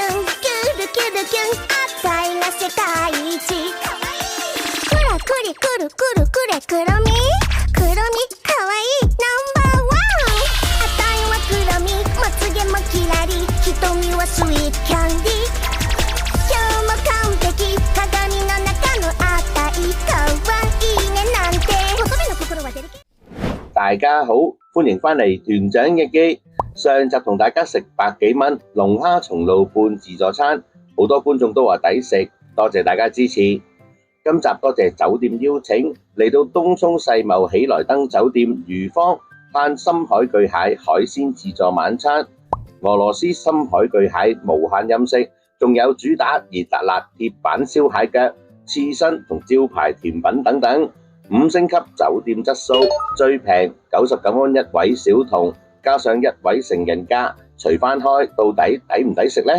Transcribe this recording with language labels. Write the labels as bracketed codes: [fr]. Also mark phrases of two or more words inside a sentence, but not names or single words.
[ja] ンキュルキュルキュンあたいが世界一クラクリクルクルクレクロミクロミかわいいナンバーワンあたいはクロミまつげもキラリ瞳はスイートキャンディー今日も完璧鏡の中のあたいかわいいねなんて乙女の心はデリケ [yue] 大家好，歡迎返嚟團長日記。上集同大家食百幾蚊龍蝦松露半自助餐，好多觀眾都話抵食，多謝大家支持。今集多謝酒店邀請，嚟到東涌世貿喜來登酒店魚坊嘆深海巨蟹海鮮自助晚餐，俄羅斯深海巨蟹無限任食，仲有主打熱辣辣鐵板燒蟹腳、刺身同招牌甜品等等。5星級酒店質素，最平99蚊一位小童，加上一位成人價，除翻開到底抵唔抵食呢？